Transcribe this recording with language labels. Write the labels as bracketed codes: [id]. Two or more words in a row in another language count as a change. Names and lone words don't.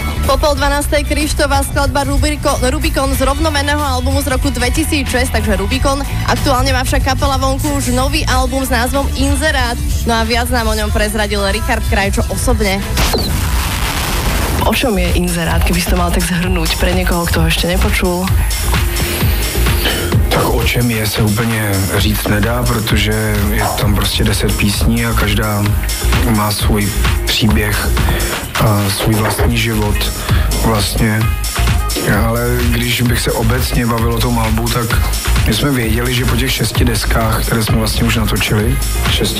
[sk] Po 11:30 Krištová skladba Rubikon z rovnomenného albumu z roku 2006, takže Rubikon. Aktuálne má však kapela vonku už nový album s názvom Inzerát. No a viac nám o ňom prezradil Richard Krajčo osobne. O čom je Inzerát, keby si to mal tak zhrnúť pre niekoho, kto ho ešte nepočul? [cs] Tak o čem je, se úplně říct nedá, protože je tam prostě 10 písní a každá má svůj příběh a svůj vlastní život vlastně. Ale když bych se obecně bavil o tom albu, tak my jsme věděli, že po těch 6 deskách, které jsme vlastně už natočili, 6?